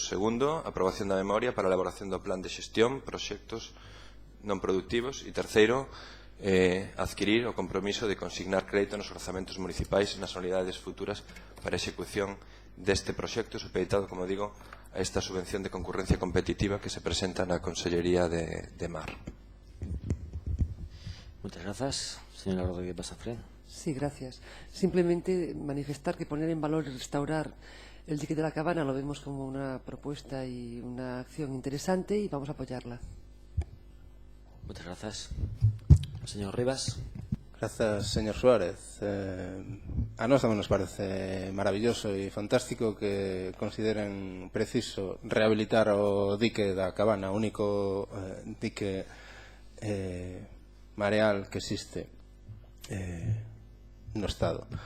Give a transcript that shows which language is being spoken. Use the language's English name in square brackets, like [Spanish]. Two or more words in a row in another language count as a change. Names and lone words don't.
[Galician] Segundo, aprobación da memoria para a elaboración do plan de xestión, proxectos non productivos. E terceiro, adquirir o compromiso de consignar crédito nos orzamentos municipais nas anualidades futuras para a execución deste proxecto supeditado, como digo, a esta subvención de concurrencia competitiva que se presenta na Consellería de Mar. [Spanish] Muchas gracias. Señora Rodríguez Basafré. Sí, gracias. Simplemente manifestar que poner en valor y restaurar el Dique de la Cabana lo vemos como una propuesta y una acción interesante y vamos a apoyarla. Muchas gracias. Señor Rivas. [Galician] Grazas, señor Suárez. A nós tamén nos parece maravilloso e fantástico que consideren preciso rehabilitar o Dique da Cabana, o único dique mareal que existe no Estado.